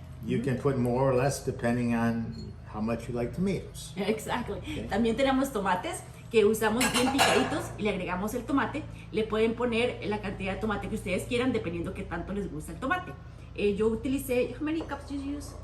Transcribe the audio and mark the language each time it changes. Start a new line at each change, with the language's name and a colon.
English: You can put more or less depending on how much you like tomatoes.
Spanish: Exacto. También tenemos tomates que usamos bien picaditos y le agregamos el tomate. Le pueden poner la cantidad de tomate que ustedes quieran dependiendo qué tanto les gusta el tomate. Yo utilicé,
English: how many cups did you use?